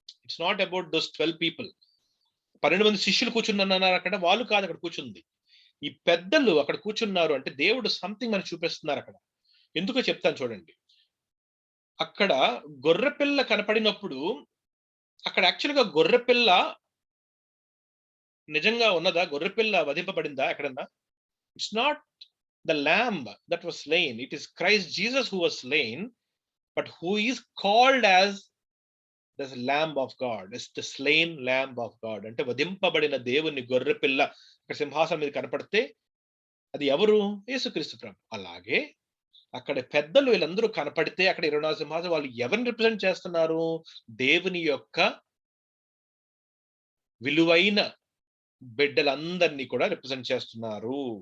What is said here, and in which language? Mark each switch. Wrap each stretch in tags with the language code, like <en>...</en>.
<en>It's not about those 12 people.</en> <te>12 మంది శిష్యులు కూర్చున్నారు అక్కడ, వాళ్ళు కాదు అక్కడ కూర్చుంది. ఈ పెద్దలు అక్కడ కూర్చున్నారు అంటే దేవుడు సంథింగ్ మనకి చూపిస్తున్నారు అక్కడ. ఎందుకో చెప్తాను చూడండి. అక్కడ గొర్రెపిల్ల కనపడినప్పుడు అక్కడ యాక్చువల్ గా గొర్రెపిల్ల నిజంగా ఉన్నదా? గొర్రెపిల్ల వధింపబడిందా ఎక్కడన్నా?</te> <en>It's not the lamb that was slain. It is Christ Jesus who was slain, but who is called as the lamb of God. It's the slain lamb of God.</en> <te>అంటే వధింపబడిన దేవుని గొర్రెపిల్ల అక్కడ సింహాసనం మీద కనపడితే అది ఎవరు? యేసుక్రీస్తు ప్రభు. అలాగే అక్కడ పెద్దలు వీళ్ళందరూ కనపడితే అక్కడ 24 సింహాసనం వాళ్ళు ఎవరిని రిప్రజెంట్ చేస్తున్నారు? దేవుని యొక్క విలువైన బిడ్డలందరినీ కూడా రిప్రజెంట్ చేస్తున్నారు.</te>